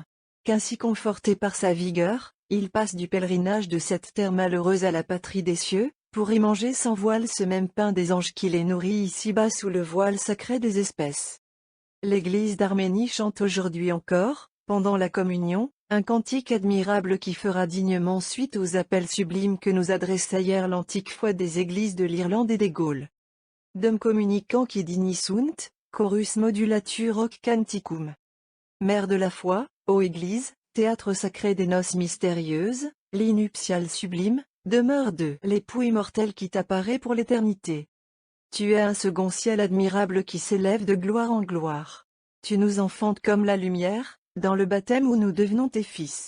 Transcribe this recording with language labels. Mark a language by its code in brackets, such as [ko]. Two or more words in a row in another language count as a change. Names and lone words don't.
[fr] Qu'ainsi confortés par sa vigueur, ils passent du pèlerinage de cette terre malheureuse à la patrie des cieux, pour y manger sans voile ce même pain des anges qui les nourrit ici-bas sous le voile sacré des espèces. L'Église d'Arménie chante aujourd'hui encore, pendant la communion, un cantique admirable qui fera dignement suite aux appels sublimes que nous adressa hier l'antique foi des églises de l'Irlande et des Gaules. [la] Dum communicant qui digni sunt, chorus modulatur hoc canticum. [fr] Mère de la foi, ô Église, théâtre sacré des noces mystérieuses, lit nuptial sublime, demeure de l'époux immortel qui t'apparaît pour l'éternité. Tu es un second ciel admirable qui s'élève de gloire en gloire. Tu nous enfantes comme la lumière, dans le baptême où nous devenons tes fils.